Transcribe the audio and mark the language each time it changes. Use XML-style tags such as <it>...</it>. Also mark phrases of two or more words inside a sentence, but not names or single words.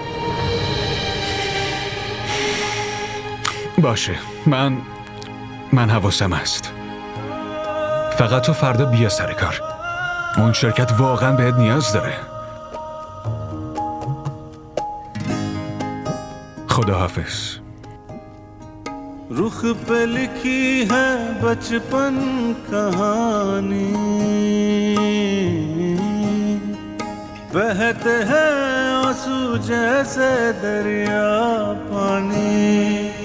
<fa>باشه، من حواسم هست. فقط تو فردا بیا سر کار. اون شرکت واقعا بهت نیاز داره. خدا حافظ.</fa> <hi>रुख पे लिखी है बचपन कहानी, बहते हैं आंसू जैसे दरिया पानी.</hi>